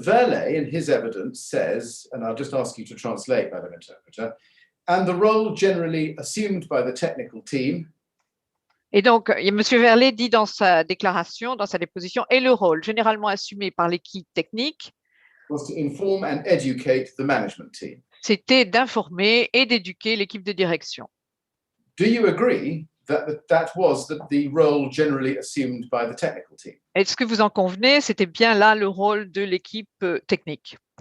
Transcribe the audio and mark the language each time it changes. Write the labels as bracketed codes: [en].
[en] Verlet in his evidence says, and I'll just ask you to translate, Madam Interpreter, and the role generally assumed by the technical team. [fr] Et donc, M. Verlet dit dans sa déclaration, dans sa déposition, et le rôle généralement assumé par l'équipe technique, [en] was to inform and educate the management team. [fr] C'était d'informer et d'éduquer l'équipe de direction. [en] Do you agree that was the role generally assumed by the technical team? [fr] Est-ce que vous en convenez? C'était bien là le rôle de l'équipe technique.